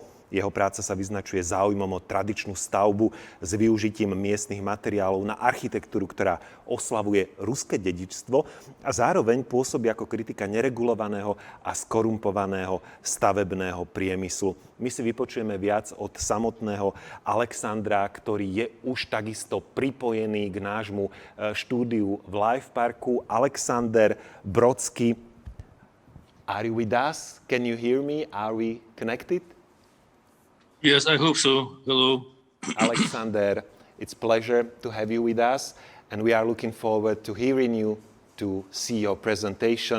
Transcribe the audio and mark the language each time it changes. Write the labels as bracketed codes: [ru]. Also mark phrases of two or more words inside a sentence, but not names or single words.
[sk] Jeho práca sa vyznačuje záujmom o tradičnú stavbu s využitím miestnych materiálov na architektúru, ktorá oslavuje ruské dedičstvo a zároveň pôsobí ako kritika neregulovaného a skorumpovaného stavebného priemyslu. My si vypočujeme viac od samotného Alexandra, ktorý je už takisto pripojený k nášmu štúdiu v Live Parku. [en] Alexander Brodsky, are you with us? Can you hear me? Are we connected? Yes, I hope so. Hello. Alexander, it's a pleasure to have you with us, and we are looking forward to hearing you, to see your presentation.